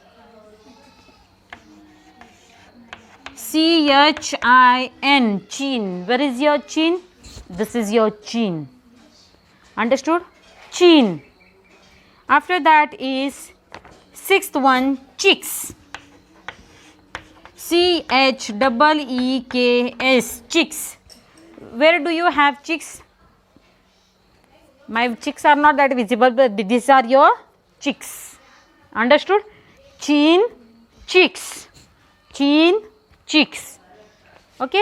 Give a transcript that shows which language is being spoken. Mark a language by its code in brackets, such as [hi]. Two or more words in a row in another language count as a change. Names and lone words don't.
[en] C-H-I-N. Chin. Where is your chin? This is your chin. Understood? Chin. After that is sixth one, cheeks. C-H-E-E-K-S. Cheeks. Where do you have cheeks? My cheeks are not that visible, but these are your cheeks. Understood? Chin, cheeks. Chin, cheeks. Okay.